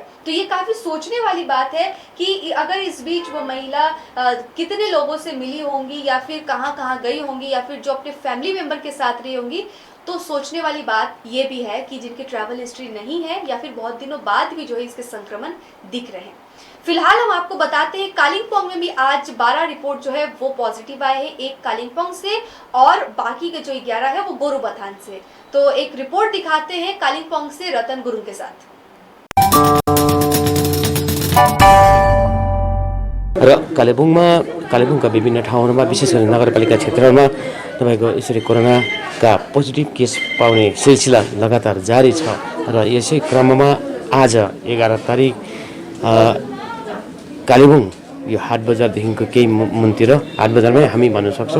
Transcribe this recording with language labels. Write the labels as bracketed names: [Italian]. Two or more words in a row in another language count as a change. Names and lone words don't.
[Hindi] तो ये काफ़ी सोचने वाली बात है कि अगर इस बीच वो महिला कितने लोगों से मिली होंगी या फिर कहाँ गई होंगी या फिर जो अपने [English] family member [Hindi] के साथ रही होंगी, तो सोचने वाली बात ये भी है कि जिनकी [English] travel history [Hindi] नहीं है या फिर बहुत दिनों बाद भी जो है इसके संक्रमण दिख रहे हैं। फिलहाल हम आपको बताते हैं कालिम्पोंग में भी आज 12 रिपोर्ट जो है वो पॉजिटिव आए हैं, एक कालिम्पोंग से और बाकी के जो 11 है वो गोरुबथान से। तो एक रिपोर्ट दिखाते हैं कालिम्पोंग से रतन गुरुङ के साथ। [Nepali] र कालेबुङका विभिन्न ठाउँहरूमा विशेष गरी नगरपालिका क्षेत्रहरूमा तपाईको यसरी कोरोनाका [English] positive case [Nepali] पाउने सिलसिला लगातार जारी छ र यसै क्रममा आज 11 तारिक कालेबुङ यो हाट बजारदेखिको केही मुनतिर हाट बजारमै हामी भन्न सक्छौँ।